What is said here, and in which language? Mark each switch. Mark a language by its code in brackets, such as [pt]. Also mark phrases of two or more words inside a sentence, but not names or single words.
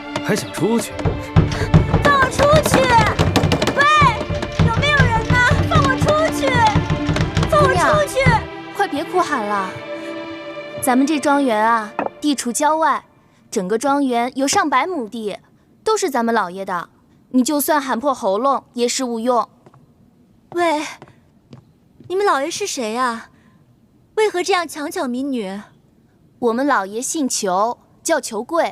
[zh] 還想出去？放我出去！喂，有没有人呢？放我出去！放我出去！快别哭喊了。咱们这莊園啊，地處郊外，整個莊園有上百畝地，都是咱們老爺的。你就算喊破喉嚨也是無用。喂，你們老爺是誰啊？為何這樣強搶民女？我們老爺姓裘，叫裘貴。